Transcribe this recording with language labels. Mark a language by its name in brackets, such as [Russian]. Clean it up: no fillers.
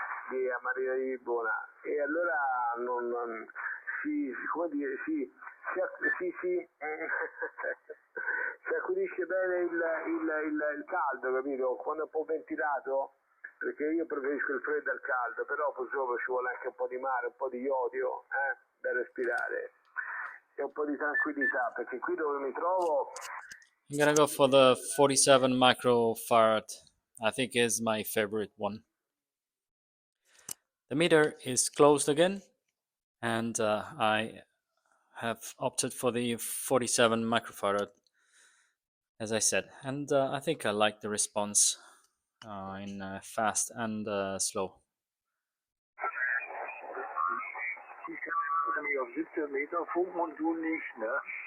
[Italian] Di a Marina di Lisbona, e allora come dire, si accudisce bene il caldo, capito? Quando è un po' ventilato, perché io preferisco il freddo al caldo, però purtroppo ci vuole anche un po' di mare, un po' di iodio, da respirare, e un po' di tranquillità, perché qui dove mi trovo. [English] I'm gonna go for the 47 microfarad. I think is my favorite one. The meter is closed again, and I have opted for the 47 microfarad, as I said, and I think I like the response in fast and slow. [German] Ich kann mich auf 17 Meter funken und du nicht, ne?